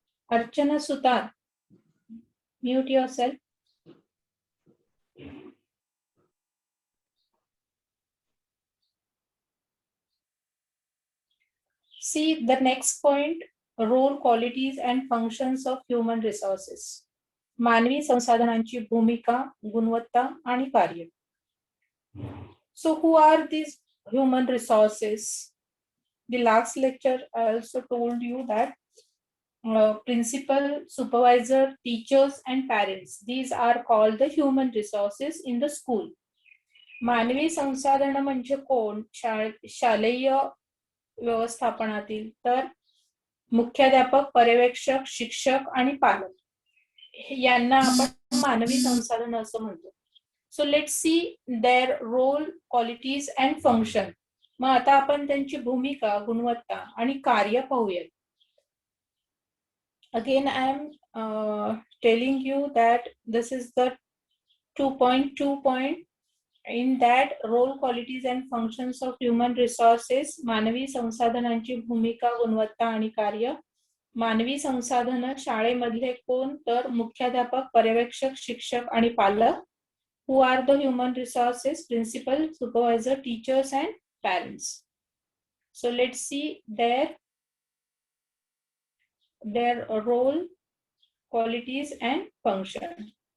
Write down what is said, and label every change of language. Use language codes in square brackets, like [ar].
[en] Archana Sutar, mute yourself. See the next point, role, qualities and functions of human resources. [mr] मानवी संसाधनांची भूमिका, गुणवत्ता आणि कार्य. [en] So who are these human resources? The last lecture I also told you that principal, supervisor, teachers and parents, these are called the human resources in the school. [mr] मानवी संसाधन म्हणजे कोण? शालेय व्यवस्थापनातील तर मुख्याध्यापक, पर्यवेक्षक, शिक्षक आणि पालक यांना आपण मानवी संसाधन असं म्हणतो. [en] So let's see their role, qualities and function. [mr] मग आता आपण त्यांची भूमिका, गुणवत्ता आणि कार्य पाहूयात. [en] Again, I am telling you that this is the 2.2 point. In that, role, qualities and functions of human resources, [mr] मानवी संसाधनांची भूमिका, गुणवत्ता आणि कार्य. मानवी संसाधन शाळेमधले कोण? तर मुख्याध्यापक, पर्यवेक्षक, शिक्षक आणि पालक. [en] Who are the human resources? Principal, supervisor, teachers and parents. So let's see their role, qualities and function.